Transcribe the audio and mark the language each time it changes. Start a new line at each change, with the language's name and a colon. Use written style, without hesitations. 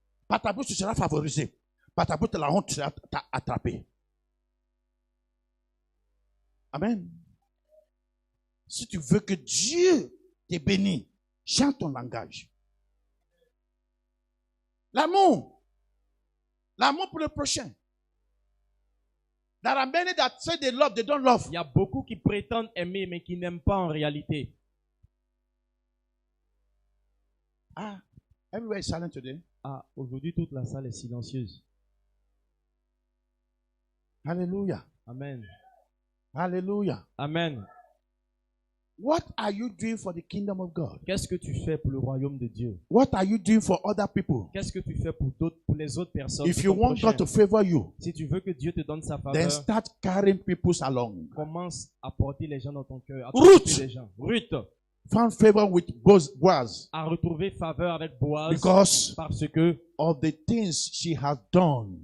French: Par ta bouche, tu seras favorisé. Par ta bouche, la honte sera attrapée. Amen. Si tu veux que Dieu te bénisse, chante ton langage. L'amour. L'amour pour le prochain.
English: There are many that say they love, they don't love.
French: Il y a beaucoup qui prétendent aimer, mais qui n'aiment pas en réalité.
English: Ah, everywhere is silent today.
French: Ah, aujourd'hui, toute la salle est silencieuse. Hallelujah. Amen. Hallelujah. Amen.
English: What are you doing for the kingdom of God?
French: Qu'est-ce que tu fais pour le royaume de Dieu?
English: What are you doing for other people?
French: Qu'est-ce que tu fais pour les autres personnes?
English: If you want God to favor you,
French: Si tu veux que Dieu te donne sa
English: then
French: faveur,
English: start carrying people along.
French: commence à porter les gens dans ton cœur. À
English: Ruth.
French: t'occuper des gens. Ruth
English: Found favor with Boaz
French: a retrouvé faveur avec Boaz
English: because
French: parce que
English: of the things she has done.